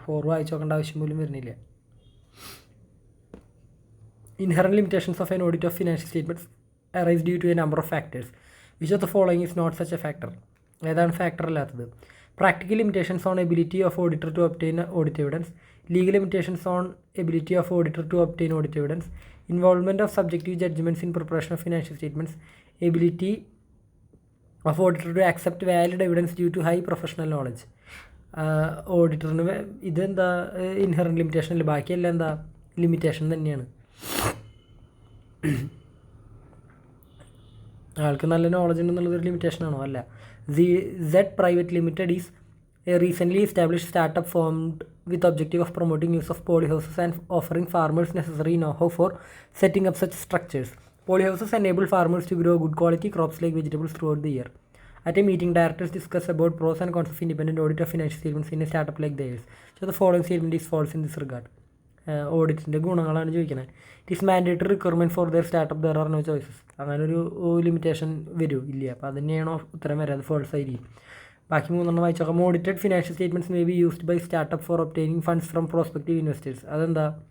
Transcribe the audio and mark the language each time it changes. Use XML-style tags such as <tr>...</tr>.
<ml>4 വായിച്ച് നോക്കേണ്ട ആവശ്യം പോലും വരുന്നില്ല.</ml> <en>Inherent limitations of an audit of financial statements arise due to a number of factors. Which of the following is not such a factor?</en> <ml>ഏതാണ് factor അല്ലാത്തത്?</ml> <en>Practical limitations on ability of auditor to obtain audit evidence, legal limitations on ability of auditor to obtain audit evidence, involvement of subjective judgments in preparation of financial statements, ability of auditor to accept valid evidence due to high professional knowledge.</en> <ml>ഓഡിറ്ററിന് ഇതെന്താ? Inherent limitation അല്ല. ബാക്കിയെല്ലാം എന്താ? Limitation തന്നെയാണ്. ആൾക്ക് നല്ല knowledge ഉണ്ടെന്നുള്ളതൊരു ലിമിറ്റേഷനാണോ? അല്ല.</ml> <en>Z private limited is a recently established startup formed with objective of promoting use of polyhouses and offering farmers necessary know-how for setting up such structures. Polyhouses enable farmers to grow good quality crops like vegetables throughout the year. At a meeting, directors discuss about pros and cons of independent audit of financial statements in a startup like theirs. So the following statement is false in this regard.</en> <ml>ഓഡിറ്റിൻ്റെ ഗുണങ്ങളാണ് ചോദിക്കുന്നത്.</ml> <en>It is mandatory requirement for their startup, there are no choices.</en> <ml>അങ്ങനൊരു limitation വരും ഇല്ല. അപ്പോൾ അത് തന്നെയാണോ ഉത്തരം വരാം? അത് ഫോൾസ് ആയിരിക്കും. ബാക്കി 3 വായിച്ചു നോക്കാം.</ml> <en>Audited financial statements may be used by startup for obtaining funds from prospective investors.</en> <ml>അതെന്താ?</ml>